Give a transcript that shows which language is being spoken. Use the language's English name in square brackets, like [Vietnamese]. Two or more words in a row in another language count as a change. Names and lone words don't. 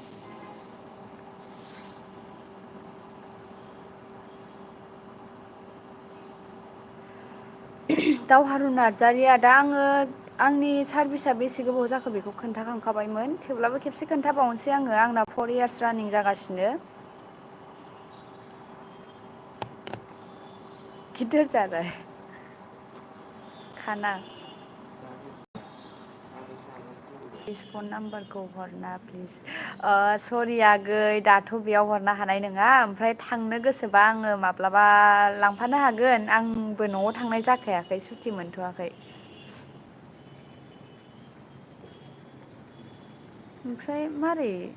[Bodo] दावहारु नार्जारिया दा आंनि सार्भिसा बेसे गोबाव जाखो बेखौ खोन्थाखांखाबायमोन थेवब्लाबो खेबसे खोन्थाबावनोसै आंना 4 इयार्स रानिं जागासिनो [Hindi] किधर जा रहा है खाना [Bodo] प्लिज फन नाम्बारखौ हरना प्लिज सरि आगै दाथ' बेयाव हरनो हानाय नङा ओमफ्राय थांनो गोसोबा आङो माब्लाबा लांफानो हागोन आंबो न'आव थांनाय जाखायाखै सुटि मोनथ'वाखै ओमफ्राय मारै